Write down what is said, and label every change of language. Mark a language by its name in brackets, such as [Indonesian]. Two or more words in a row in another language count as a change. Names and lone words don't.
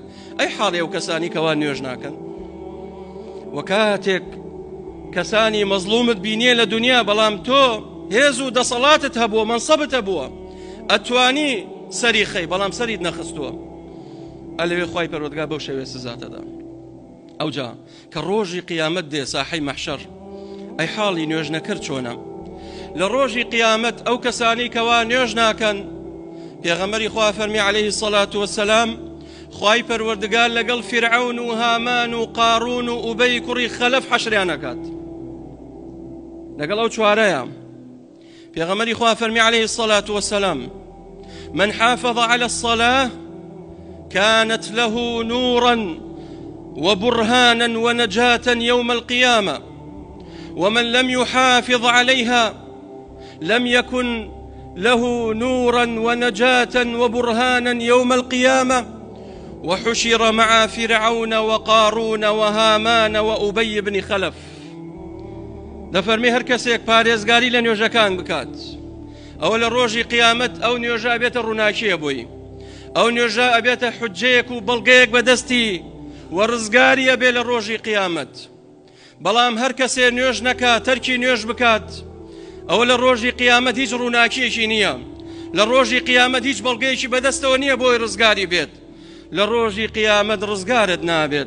[Central Kurdish] ئەی حاڵی ئەو کەسانی کەوا نوێژ ناکەن. وە کاتێک کەسانی مەزلومت بینیە لە دنیا بەڵام تۆ هێز و دەسەڵاتت هەبووە مەنسەبت هەبووە ئەتوانی سەری خەی بەڵام سەریت نەخستووە ئەلەوێ خوای پەروەردگار بەو شێوێ سزاتەدا. ئەوجا کە ڕۆژی قیامەت دێ ساحەی مەحشەر ئەی حاڵی نوێژ نەکرد چۆنە. لە ڕۆژی قیامەت ئەو کەسانی کەوا نوێژ ناکەن پێغەمبەری خوا فەرمی [Arabic] عليه الصلاة والسلام [Central Kurdish] خوای پەروەردگار لەگەڵ فرعون و هامان و قارون و ئوبەی کوڕی خەلەف حەشریان ئەکات لەگەڵ ئەو چوارەیە. پێغەمبەری خوا فەرمی [Arabic] عليه الصلاة والسلام من حافظ على الصلاة كانت له نورا وبرهانا ونجاة يوم القيامة ومن لم يحافظ عليها لم يكن له نورا ونجاة وبرهانا يوم القيامة وحشر مع فرعون وقارون وهامان وأبي بن خلف. [Central Kurdish] دەفەرمێ هەر کەسێک پارێزگاری لە نوێژەکان بکات ئەوە لە ڕۆژی قیامەت ئەو نوێژە ئەبێتە ڕووناکیە بۆی ئەو نوێژە ئەبێتە حوجەیەک و بەڵگەیەک بەدەستی و ڕزگاری ئەبێ لە ڕۆژی قیامەت. بەڵام هەر کەسێ نوێژ نەکات تەرکی نوێژ بکات ئەوە لە ڕۆژی قیامەت هیچ ڕووناکیەکی نییە لە ڕۆژی قیامەت هیچ بەڵگەیەکی بەدەستەوە نییە بۆی ڕزگاری بێت لە ڕۆژی قیامەت ڕزگارت نابێت.